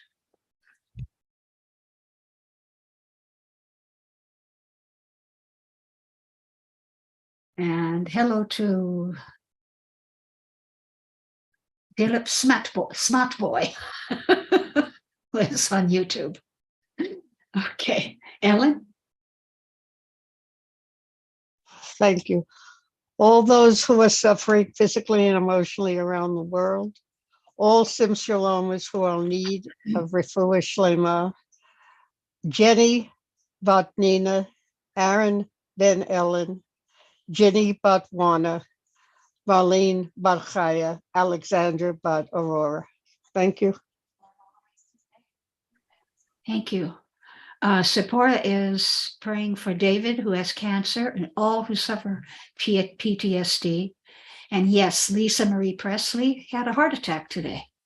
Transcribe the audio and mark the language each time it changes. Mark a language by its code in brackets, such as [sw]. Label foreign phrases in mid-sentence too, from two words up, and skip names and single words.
[en] And hello to Philip Smart Boy, who is on YouTube. Okay, Ellen? Thank you. All those who are suffering physically and emotionally around the world, all Sim Shalomers who are in need of [he] רפואה שלמה, [en] Jenny bat Nina, Aaron ben Ellen, Jenny bat Wana, Marlene bat Chaya, Alexandra bat Aurora. Thank you. Thank you. Sephora is praying for David, who has cancer, and all who suffer PTSD. And yes, Lisa Marie Presley had a heart attack today.